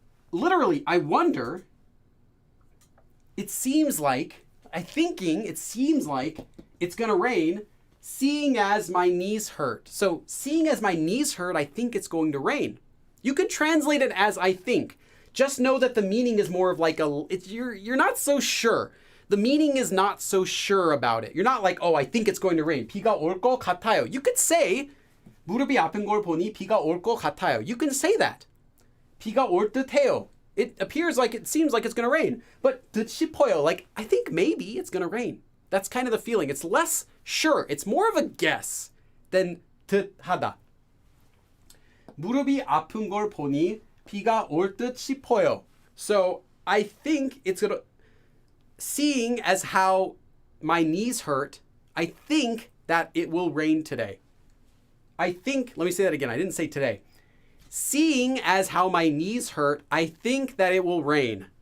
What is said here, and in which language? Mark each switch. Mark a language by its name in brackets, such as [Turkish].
[English] Literally, I wonder, it seems like it's going to rain, seeing as my knees hurt. So, seeing as my knees hurt, I think it's going to rain. You could translate it as I think. Just know that the meaning is more of like you're not so sure. The meaning is not so sure about it. You're not like, oh, I think it's going to rain. [Korean] 비가 올 것 같아요. [English] You could say, [Korean] 무릎이 아픈 걸 보니 비가 올 것 같아요. [English] You can say that. [Korean] 비가 올 듯해요. [English] It seems like it's going to rain. But [Korean] 듯 싶어요, [English] like, I think maybe it's going to rain. That's kind of the feeling. It's less sure. It's more of a guess than [Korean] 듯하다. 무릎이 아픈 걸 보니 비가 올 듯 싶어요. [English] So I think it's going to, seeing as how my knees hurt, I think that it will rain today. Let me say that again. I didn't say today. Seeing as how my knees hurt, I think that it will rain.